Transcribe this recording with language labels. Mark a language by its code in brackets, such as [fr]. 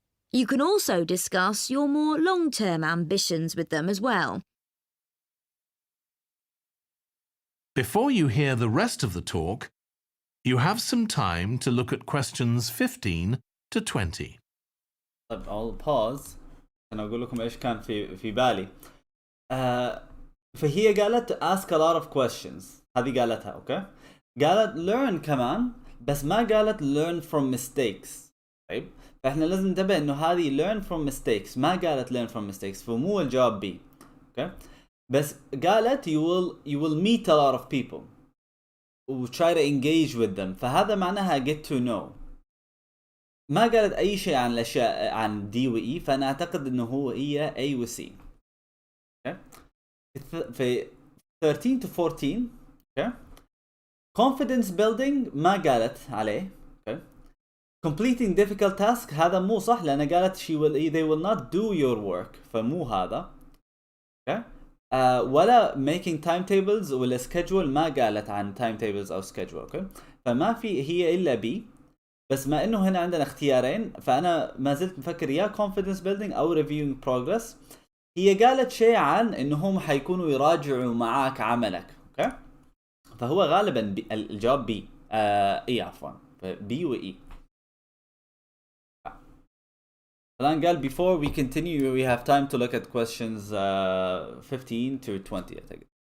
[en] You can also discuss your more long-term ambitions with them as well. Before you hear the rest of the talk, you have some time to look at questions 15 to 20. [ar] طيب [en] I'll pause. [ar] أنا أقول لكم إيش كان في بالي. فهي قالت [en] ask a lot of questions. [ar] هذه قالتها أوكي. قالت learn كمان بس ما قالت [en] learn from mistakes. [ar] طيب فإحنا لازم ننتبه إنه هذه [en] learn from mistakes [ar] ما قالت learn from mistakes فمو الجواب B. أوكي. بس قالت [en] you will meet a lot of people. try to engage with them [ar] فهذا معناها [en] get to know. [ar] ما قالت أي شيء عن الأشياء عن D و E فأنا أعتقد إنه هي A و C. [en] okay. [ar] في [en] 13 to 14 okay. confidence building [ar] ما قالت عليه. [en] okay. completing difficult task [ar] هذا مو صح لأن قالت [en] they will not do your work [ar] فمو هذا. [en] okay. [ar] ولا making timetables ولا schedule ما قالت عن timetables أو schedule. okay. فما في هي إلا B. بس ما إنه هنا عندنا اختيارين فأنا ما زلت مفكر يا confidence building أو reviewing progress. هي قالت شيء عن إنهم حيكونوا يراجعوا معاك عملك. أوكي. فهو غالبا الجواب B. إيه عفوا B و E. الآن قال [en] before we continue we have time to look at questions 15 to 20 I think.